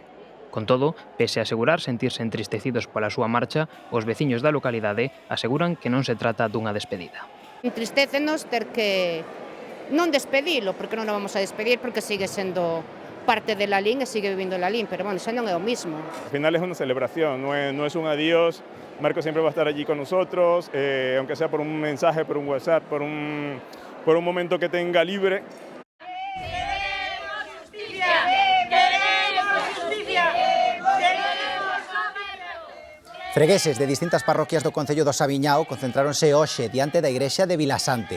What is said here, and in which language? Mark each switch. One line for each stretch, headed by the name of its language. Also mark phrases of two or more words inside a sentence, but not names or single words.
Galician: Con todo, pese a asegurar sentirse entristecidos pola súa marcha, os veciños da localidade aseguran que non se trata dunha despedida. Entristécenos ter que non despedilo, porque non o vamos a despedir, porque sigue sendo parte de Lalín e sigue vivindo en Lalín, pero bueno, xa non é o mismo.
Spanish: Al final es una celebración, no es un adiós. Marco siempre va a estar allí con nosotros, aunque sea por un mensaje, por un WhatsApp, por un momento que tenga libre.
Galician: Fregueses de distintas parroquias do Concello do Sabiñao concentráronse hoxe diante da igrexa de Vilasante.